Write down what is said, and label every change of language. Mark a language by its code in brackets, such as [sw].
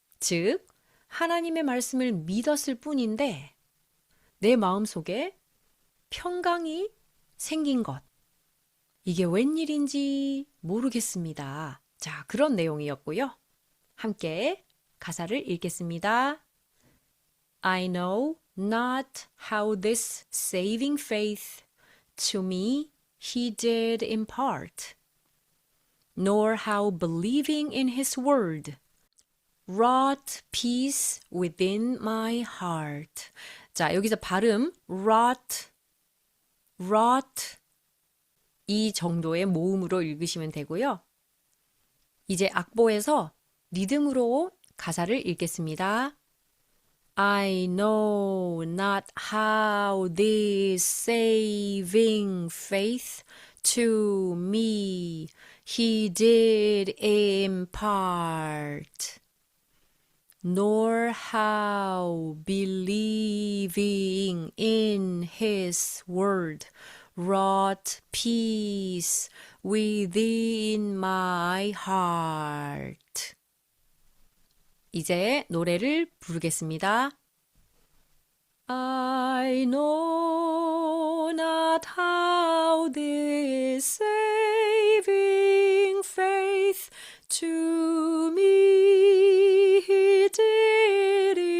[ko] 즉, 하나님의 말씀을 믿었을 뿐인데 내 마음 속에 평강이 생긴 것. 이게 웬일인지 모르겠습니다. 자, 그런 내용이었고요. 함께 가사를 읽겠습니다. [en] I know not how this saving faith to me he did impart, nor how believing in his word wrought peace within my heart. [ko] 자, 여기서 발음 wrought 이 정도의 모음으로 읽으시면 되고요. 이제 악보에서 리듬으로 가사를 읽겠습니다. [en] I know not how this saving faith to me he did impart, nor how believing in his word wrought peace within my heart. [ko] 이제 노래를 부르겠습니다. [en] I know not how this saving faith to me he did